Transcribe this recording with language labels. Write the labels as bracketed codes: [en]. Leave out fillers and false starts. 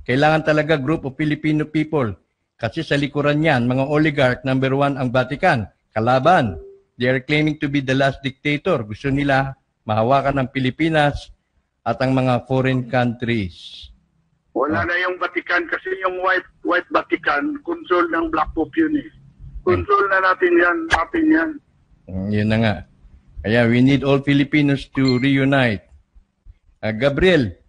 [tl] Kailangan talaga [en] group of Filipino people. [tl] Kasi sa likuran niyan, mga oligarch, number 1 ang Vatican. Kalaban. [en] They are claiming to be the last dictator. [tl] Gusto nila mahawakan ng Pilipinas at ang mga foreign countries. Wala na yung Vatican kasi yung white Vatican, control ng Black Pope yun eh. Control na natin yan. Yun na nga. Kaya [en] we need all Filipinos to reunite. [tl] Gabriel.